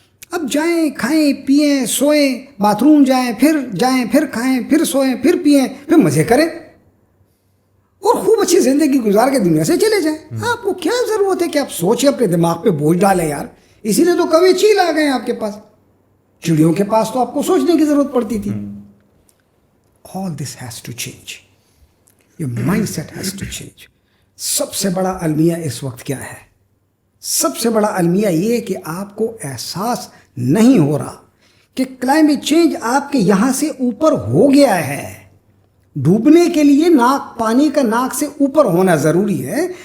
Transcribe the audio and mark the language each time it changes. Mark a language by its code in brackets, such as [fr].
[ur] اب جائیں, کھائیں پئیں, سوئیں, باتھ روم جائیں, پھر کھائیں, پھر سوئیں, پھر پئیں, پھر مزے کریں اور خوب اچھی زندگی گزار کے دنیا سے چلے جائیں. آپ کو کیا ضرورت ہے کہ آپ سوچیں, اپنے دماغ پہ بوجھ ڈالیں یار. اسی لیے تو کوے چیل آ گئے آپ کے پاس. چڑیوں کے پاس تو آپ کو سوچنے کی ضرورت پڑتی تھی. [en] All this has to change. Your mindset has to change. [ur] سب سے بڑا المیہ اس وقت کیا ہے؟ سب سے بڑا المیہ یہ کہ آپ کو احساس نہیں ہو رہا کہ کلائمیٹ چینج آپ کے یہاں سے اوپر ہو گیا ہے. ڈوبنے کے لیے پانی کا ناک سے اوپر ہونا ضروری ہے.